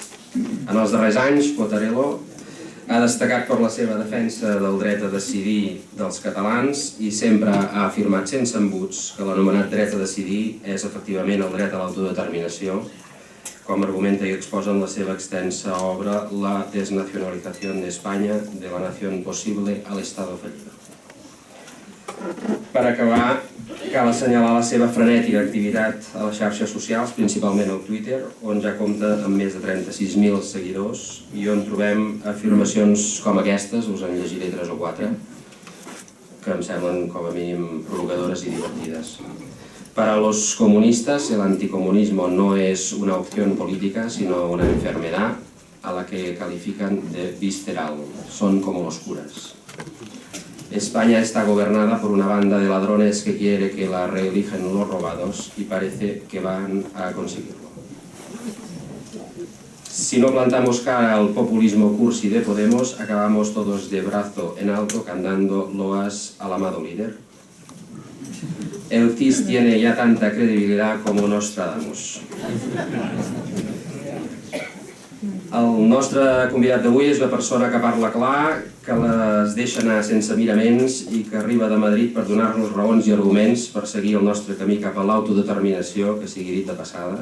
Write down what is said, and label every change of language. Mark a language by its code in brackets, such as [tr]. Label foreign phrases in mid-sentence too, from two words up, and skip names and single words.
[ca] En els darrers anys, Cottarello ha destacat per la seva defensa del dret a decidir dels catalans i sempre ha afirmat sense embuts que l'anomenat dret a decidir és efectivament el dret a l'autodeterminació, com argumenta i exposa en la seva extensa obra La desnacionalización de España, de la nación posible al Estado fallido. Per acabar, cal assenyalar la seva frenètica activitat a les xarxes socials, principalment al Twitter, on ja compta amb més de 36.000 seguidors i on trobem afirmacions com aquestes, us en llegiré 3 o 4, que em semblen com a mínim provocadores [es] y divertidas. Para los comunistas, el anticomunismo no es una opción política, sino una enfermedad a la que califican de visceral. Son como los curas. España está gobernada por una banda de ladrones que quiere que la reelijan los robados y parece que van a conseguirlo. Si no plantamos cara al populismo cursi de Podemos, acabamos todos de brazo en alto cantando loas al amado líder. El CIS tiene ya tanta credibilidad como Nostradamus. [ca] El nostre convidat d'avui és una persona que parla clar, que les deixa anar sense miraments i que arriba de Madrid per donar-nos raons i arguments per seguir el nostre camí cap a l'autodeterminació, que sigui dit de passada.